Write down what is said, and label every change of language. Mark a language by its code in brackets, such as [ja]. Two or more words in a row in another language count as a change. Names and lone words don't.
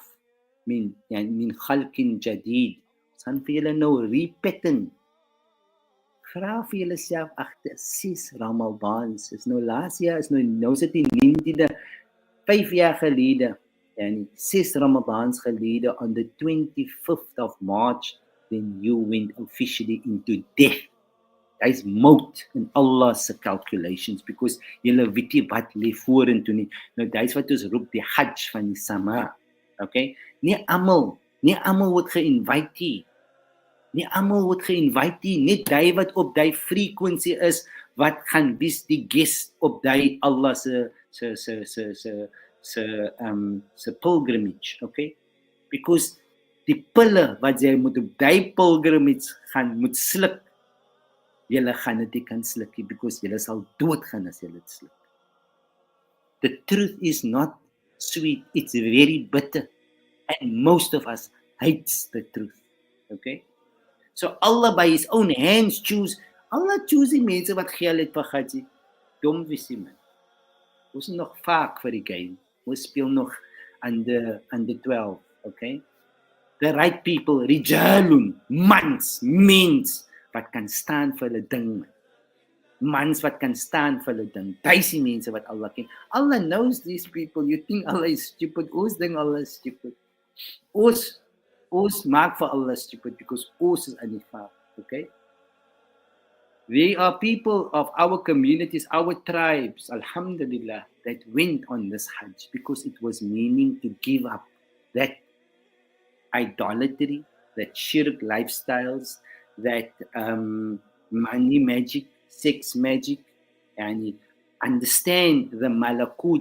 [ar] مِنْ خَلْقٍ جَدِيدٍ. [af] Ons gaan vir julle nou repetten. Vra vir julle self agter 6 Ramadans. Is nou laas jaar, is nou sit die 19de, 5 jaar gelede, en 6 Ramadans gelede, [en] on the 25th of March, then you went officially into death. That is mout in Allah's calculations, [af] because julle weet nie wat lê vorentoe nie. Nou dat is wat ons roep die Hajj van die Sama. Okay? Nie almal word ge-invite nie. Net die wat op die frequency is, wat gaan wees die guest op die Allah se pilgrimage, okay? Because die pille wat jy moet op die pilgrimage moet sluk, julle gaan dit nie kan sluk nie, because julle sal doodgaan as julle dit sluk. [en] The truth is not sweet, it's very bitter, and most of us hates the truth, okay? So Allah by his own hands Allah choose [af] die mense wat geld het vir Haji. Dom visie man. Ons is nog vaak vir die game. Ons speel nog under 12, okay? [en] The right people, [af] rijalun, mans, wat kan staan vir hulle ding, man. Mans wat kan staan vir hulle ding. Duisie mense wat Allah ken. [en] Allah knows these people. You think Allah is stupid. [af] Ons ding Allah is stupid. Ons Ons maak vir Allah stupid because ons is in die fout. Okay? [en] There are people of our communities, our tribes, alhamdulillah, that went on this Hajj because it was meaning to give up that idolatry, that shirk lifestyles, that money magic, sex magic, and understand the malakut.